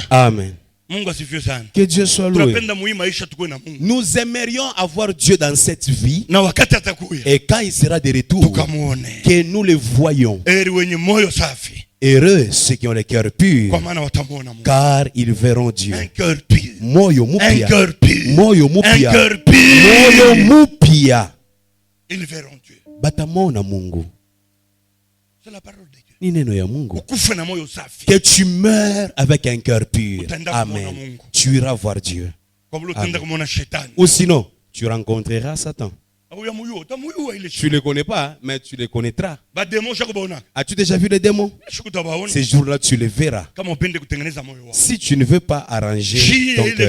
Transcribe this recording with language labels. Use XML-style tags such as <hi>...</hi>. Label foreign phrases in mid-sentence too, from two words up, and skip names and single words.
<fr>Amen. Que Dieu soit loué. Nous aimerions avoir Dieu dans cette vie. Et quand il sera de retour, que nous le voyons. Heureux ceux qui ont le cœur pur, car ils verront Dieu. Un cœur pur.</fr> <sw>Moyo mupia.</sw> <fr>Un cœur pur.</fr> <sw>Moyo mupia.</sw> <fr>Un cœur pur.</fr> <sw>Moyo mupia.</sw> <fr>Ils verront Dieu.</fr> <sw>Batamona Mungu.</sw> <fr>C'est la parole de Dieu.</fr> <sw>Ni neno ya Mungu.</sw> <fr>Que tu meurs avec un cœur pur. Amen. Tu iras voir Dieu. Amen. Ou sinon, tu rencontreras Satan. Tu ne le connais pas, mais tu le connaîtras. As-tu déjà vu les démons? Ces jours-là, tu les verras. Si tu ne veux pas arranger ton cœur.</fr>